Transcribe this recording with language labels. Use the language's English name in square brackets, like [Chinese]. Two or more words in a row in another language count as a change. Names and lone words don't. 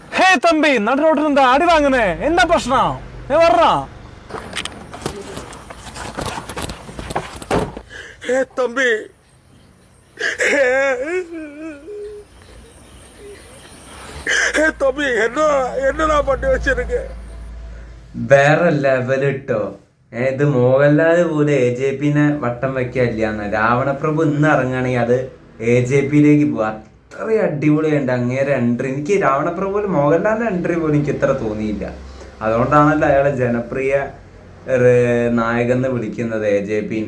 [Tamil] தம்பி நடு ரோட்ல இருந்து அடி வாங்குனே என்ன பிரச்சனம் வர்றான் தம்பி தம்பி என்னடா பண்ணி வச்சிருக்க [Malayalam] വേറെ ലെവൽ ഇട്ടോ. ഇത് മോഹൻലാൽ പോലും AJPനെ വട്ടം വെക്കാനില്ലാന്ന്. രാവണപ്രഭു ഇന്ന് ഇറങ്ങുകയാണെങ്കിൽ അത് AJPയിലേക്ക് പോകും. അത്രയും അടിപൊളിയുണ്ട് അങ്ങേരെ എൻട്രി. എനിക്ക് രാവണപ്രഭു പോലും മോഹൻലാലിന്റെ എൻട്രി പോലും എനിക്ക് ഇത്ര തോന്നിയില്ല. അതുകൊണ്ടാണല്ലോ അയാളെ ജനപ്രിയ നായകൻ എന്ന് വിളിക്കുന്നത് AJPനെ.